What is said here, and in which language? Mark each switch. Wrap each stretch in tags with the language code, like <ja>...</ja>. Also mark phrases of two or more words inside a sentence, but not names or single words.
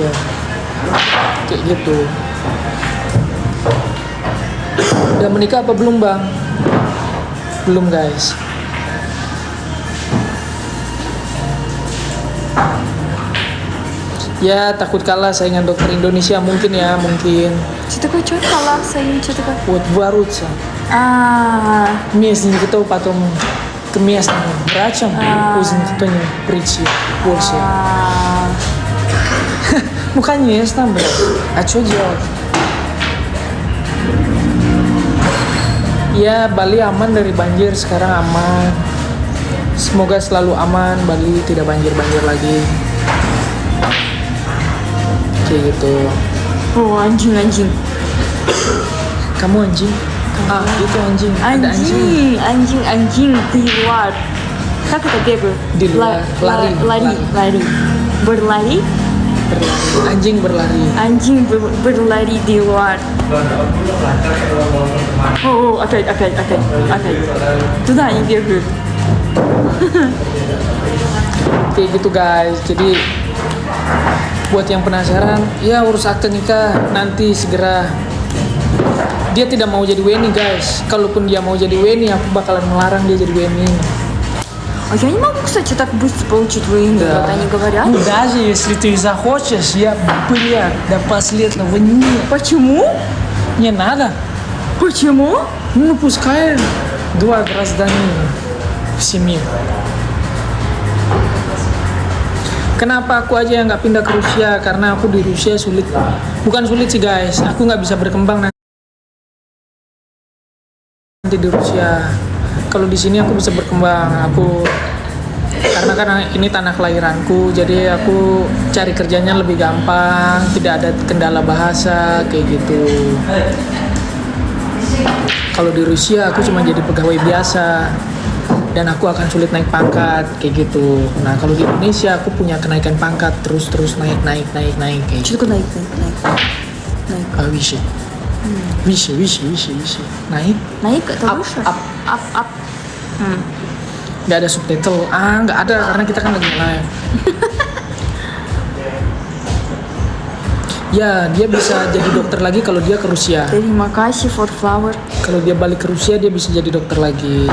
<id>Kayak gitu. Udah menikah apa belum, Bang? Belum, guys. Ya, takut kalah saingan dokter Indonesia mungkin.</id> <ru>Что такое что</ru> <id>kalah saing</id> <ru>что такое? Вот бороться. Вместе никто потом к местным врачам узнать, кто не прийти больше. Ну, конечно, блядь. А что делать?</ru> <id>Ya, Bali aman dari banjir, sekarang aman. Semoga selalu aman, Bali tidak banjir-banjir lagi. Kayak gitu. Oh, anjing. Kamu anjing? Itu anjing. Ada anjing. Anjing di luar.</id> <ru>Как это бегают?</ru> <id>Di luar. Lari. Berlari. Anjing berlari. Anjing berlari di luar.</id> <ru>Опять. Туда они бегают.</ru> <id>Kayak gitu, guys. Jadi buat yang penasaran, ya urus akte nikah nanti segera. Dia tidak mau jadi WNI, guys. Kalaupun dia mau jadi WNI, aku bakalan melarang dia jadi WNI.</id> <ru>Я не могу, кстати, так быстро получить ВНИ, как они говорят. Ну, даже если ты захочешь, до последнего нет. Почему? Не надо. Почему? Ну, пускай 2 гражданина в семье.</ru> <id>Kenapa aku aja yang nggak pindah ke Rusia? Karena aku di Rusia sulit. Bukan sulit sih, guys. Aku nggak bisa berkembang nanti di Rusia. Kalau di sini aku bisa berkembang. Karena ini tanah kelahiranku, jadi aku cari kerjanya lebih gampang, tidak ada kendala bahasa kayak gitu. Kalau di Rusia aku cuma jadi pegawai biasa dan aku akan sulit naik pangkat kayak gitu. Nah, kalau di Indonesia aku punya kenaikan pangkat terus naik kayak</id> <ru>Что</ru> <id>gitu.</id> <ru>такое наик? Выше. Naik. Наик это</ru> <en>Up,</en> <ru>выше?</ru> <en>up. Up.</en> <id>Nggak ada subtitle. Nggak ada karena kita kan lagi live. Ya, dia bisa jadi dokter lagi kalau dia ke Rusia. Terima kasih</id> <en>for flower.</en> <id>Kalau dia balik ke Rusia, dia bisa jadi dokter lagi.</id>